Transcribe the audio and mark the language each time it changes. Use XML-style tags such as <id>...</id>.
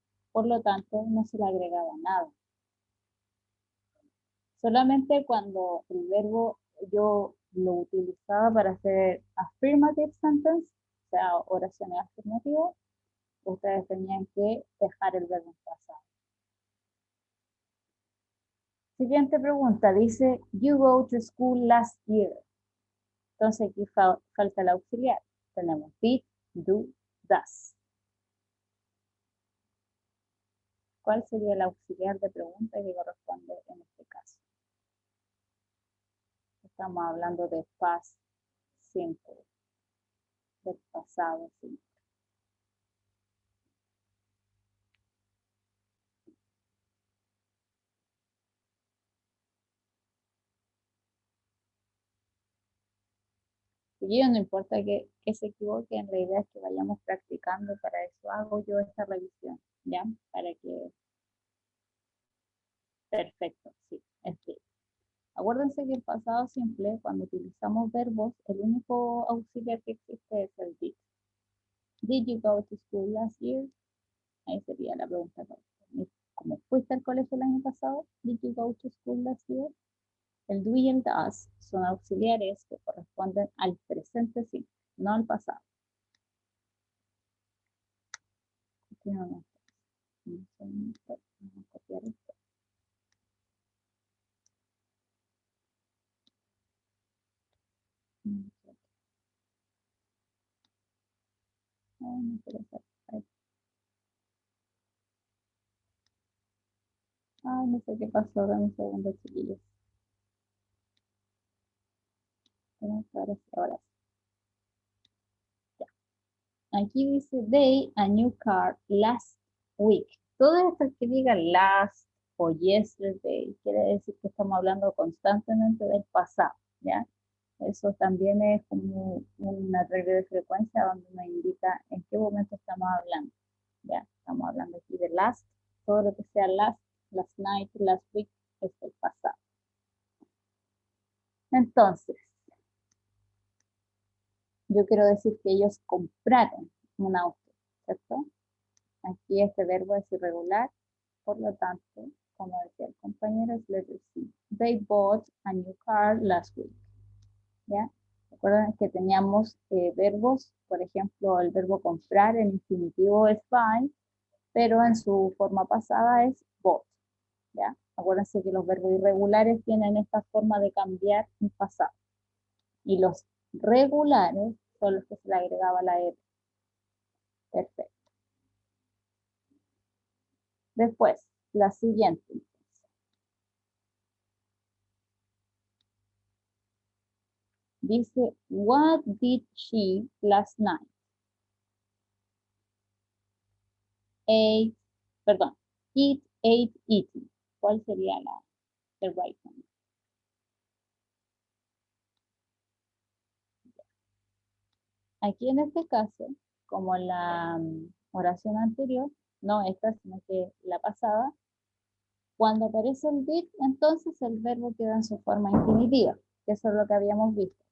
<es>Por lo tanto, no se le agregaba nada. Solamente cuando el verbo yo lo utilizaba para hacer</es> <en>affirmative sentence,</en> <es>o sea, oraciones afirmativas, ustedes tenían que dejar el verbo en pasado. Siguiente pregunta, dice,</es> <en>you go to school last year.</en> <es>Entonces aquí falta el auxiliar. Tenemos did, do, does. ¿Cuál sería el auxiliar de pregunta que corresponde en este caso? Estamos hablando de past simple, del pasado simple. Y no importa que se equivoquen, la idea es que vayamos practicando, para eso hago yo esta revisión, ¿ya? Para que, perfecto, sí, acuérdense que el pasado simple, cuando utilizamos verbos, el único auxiliar que existe es el did.</es> <en>Did you go to school last year?</en> <es>Ahí sería la pregunta correcta. ¿Cómo fuiste al colegio el año pasado?</es> <en>Did you go to school last year?</en> <es>El do y el does son auxiliares que corresponden al presente simple, no al pasado. Continuamos. Un segundito, vamos a copiar esto. No quiero hacer. Ay, no sé qué pasó, dame un segundo, chiquillos. Ahora sí, ahora sí. Ya. Aquí dice,</es> <en>they a new car last week.</en> <es>Todo esto que diga last o yesterday quiere decir que estamos hablando constantemente del pasado, ¿ya? Eso también es como una regla de frecuencia donde nos indica en qué momento estamos hablando, ¿ya? Estamos hablando aquí de last, todo lo que sea</es> <en>last night, last week,</en> <es>es el pasado. Entonces, yo quiero decir que ellos compraron un auto, ¿cierto? Aquí este verbo es irregular, por lo tanto, como decía el compañero, es</es> <en>letter C. They bought a new car last week.</en> <es>¿Ya? Recuerden que teníamos verbos, por ejemplo, el verbo comprar en infinitivo es buy, pero en su forma pasada es bought. ¿Ya? Acuérdense que los verbos irregulares tienen esta forma de cambiar en pasado. Y los regulares son los que se le agregaba la R. Perfecto. Después, la siguiente. Dice,</es> <en>what did she last night? Ate,</en> <es>perdón,</es> <en>eat, ate, eating.</en> <es>¿Cuál sería</es> <en>the right one?</en> <es>Aquí en este caso, como la oración anterior, no esta, sino que la pasada, cuando aparece el did, entonces el verbo queda en su forma infinitiva, que eso es lo que habíamos visto.</es>